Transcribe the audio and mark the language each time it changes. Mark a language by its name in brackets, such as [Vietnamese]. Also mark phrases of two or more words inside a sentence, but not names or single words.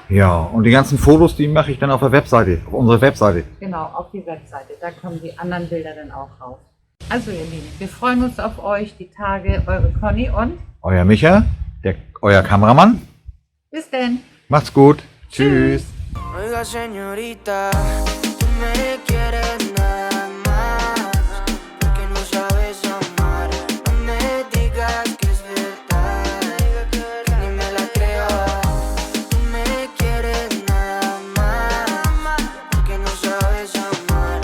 [German] Ja, und die ganzen Fotos, die mache ich dann auf der Webseite, auf unserer Webseite. Genau, auf die Webseite. Da kommen die anderen Bilder dann auch raus. Also ihr Lieben, wir freuen uns auf euch, die Tage, eure Conny und Euer Micha, euer Kameramann. bis denn. Macht's gut. Tschüss. [Spanish] Oiga, señorita, tú me quieres nada más, porque no sabes amar. No me digas que es verdad, que ni me la creo. Tú me quieres nada más, porque no sabes amar.